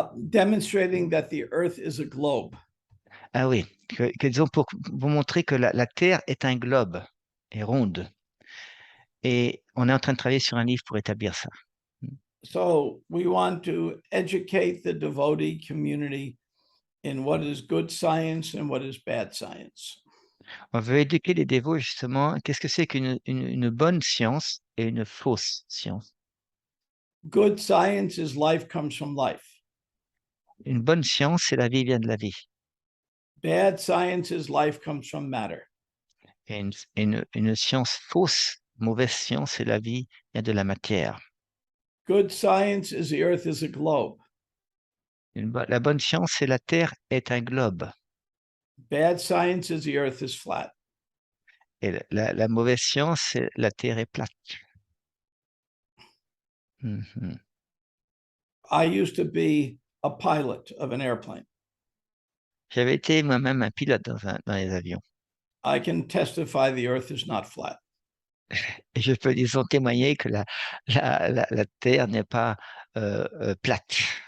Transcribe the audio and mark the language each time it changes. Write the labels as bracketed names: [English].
[English] Demonstrating that the earth is a globe. [French] Ah oui, disons, pour vous montrer que la Terre est un globe, est ronde. Et on est en train de travailler sur un livre pour établir ça. [English] So we want to educate the devotee community in what is good science and what is bad science. [French] On veut éduquer les dévots justement. Qu'est-ce que c'est qu'une bonne science et une fausse science? [English] Good science is life comes from life. [French] Une bonne science, c'est la vie vient de la vie. [English] Bad science is life comes from matter. [French] Et une science fausse, mauvaise science, c'est la vie vient de la matière. [English] Good science is the earth is a globe. [French] La bonne science, c'est la Terre est un globe. [English] Bad science is the earth is flat. [French] Et la mauvaise science, c'est la Terre est plate. [English] I used to be a pilot of an airplane. [French] J'avais été moi-même un pilote dans les avions. [English] I can testify the earth is not flat. [French] Et je peux disons témoigner que la Terre n'est pas plate.